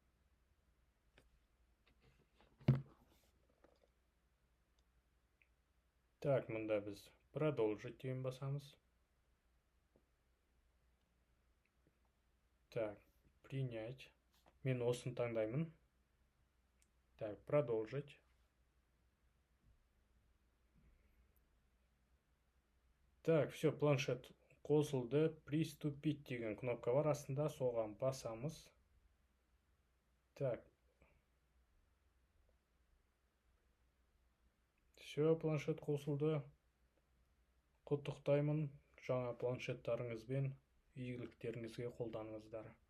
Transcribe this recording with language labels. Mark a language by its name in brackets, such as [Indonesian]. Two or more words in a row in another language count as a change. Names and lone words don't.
[Kazakh] Так, мұнда біз продолжить деген басамыз. [Russian] Так, принять. [Kazakh] Мен осыны таңдаймын. [Russian] Так, продолжить. Так, все, [Kazakh] планшет қосылды. Приступить деген кнопка бар астында, соған басамыз. [Russian] Так. Все, [Kazakh] планшет қосылды. Құттықтаймын. Жаңа планшеттарыңызбен игіліктеріңізге қолданыңыздар.